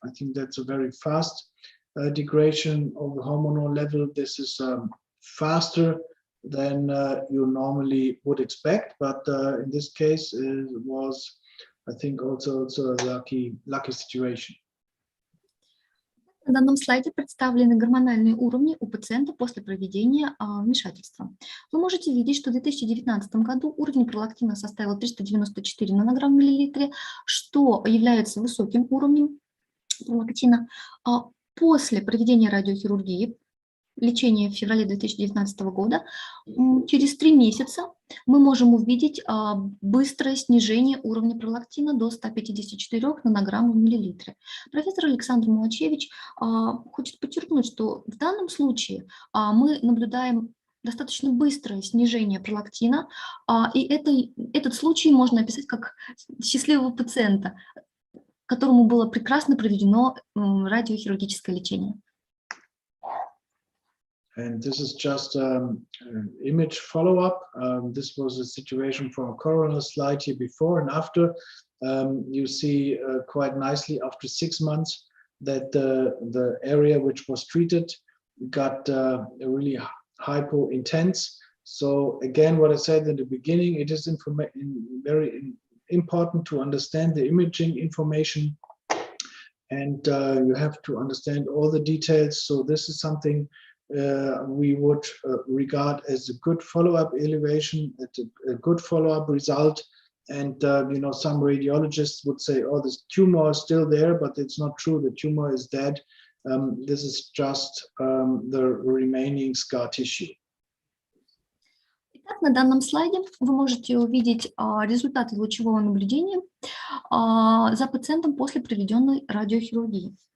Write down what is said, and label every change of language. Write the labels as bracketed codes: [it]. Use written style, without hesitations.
[en] I think that's a very fast degradation of the hormonal level. This is faster than you normally would expect, but in this case, it was, I think, also a lucky situation. [ru] На данном слайде представлены гормональные уровни у пациента после проведения вмешательства. Вы можете видеть, что в 2019 году уровень пролактина составил 394 нанограмм в миллилитре, что является высоким уровнем пролактина. После проведения радиохирургии, лечения в феврале 2019 года, через 3 месяца мы можем увидеть быстрое снижение уровня пролактина до 154 нанограмм в миллилитре. Профессор Александр Муачевич хочет подчеркнуть, что в данном случае мы наблюдаем достаточно быстрое снижение пролактина, и этот случай можно описать как счастливого пациента, которому было прекрасно проведено радиохирургическое лечение. [en] And this is just an image follow-up. This was a situation from a coronal slide here before and after. You see quite nicely after 6 months that the area which was treated got really hypo-intense. So again, what I said in the beginning, it is very important to understand the imaging information, and you have to understand all the details. So this is something we would regard as a good follow-up elevation, a good follow-up result. And some radiologists would say, oh, this tumor is still there, but it's not true. The tumor is dead. This is just the remaining scar tissue. [ru] Итак, на данном слайде вы можете увидеть результаты лучевого наблюдения за пациентом после проведенной радиохирургии.